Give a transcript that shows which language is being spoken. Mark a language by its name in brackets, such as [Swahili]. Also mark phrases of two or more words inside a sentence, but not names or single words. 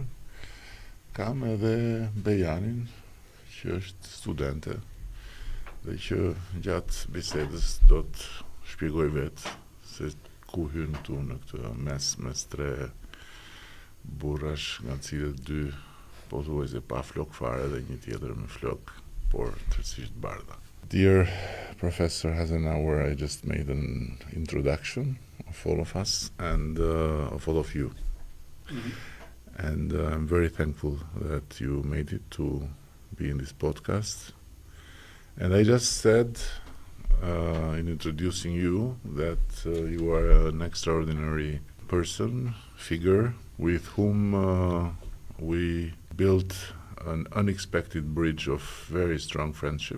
[Albanian] Kam edhe Bejanin, që është studente dhe që gjatë bisedës do të shpjegoj vetë se ku hyn këtu në këtë mes tre burrash, nga cilët dy pothuajse pa flok fare dhe një tjetër me flok, por tërësisht bardha. [English] Dear Professor Hazenauer, I just made an introduction of all of us and of all of you. And I'm very thankful that you made it to be in this podcast. And I just said in introducing you that you are an extraordinary person, figure, with whom we built an unexpected bridge of very strong friendship.